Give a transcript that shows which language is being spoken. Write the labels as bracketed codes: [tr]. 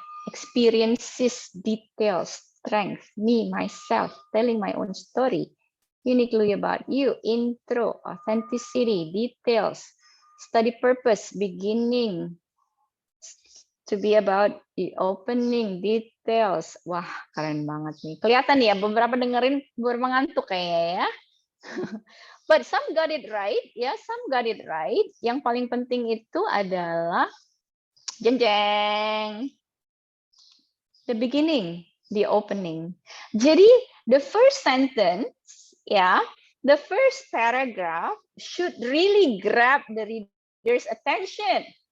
[en] Experiences, details, strength, me, myself, telling my own story, uniquely about you, intro, authenticity, details, study purpose, beginning, to be about the opening, details. [id] Wah, keren banget nih. Kelihatan ya, beberapa dengerin mengantuk kayaknya ya. [en] But some got it right, ya, some got it right. [id] Yang paling penting itu adalah jeng-jeng, [en] the beginning, the opening. [id] Jadi [en] the first sentence, ya, the first paragraph should really grab the reader's attention.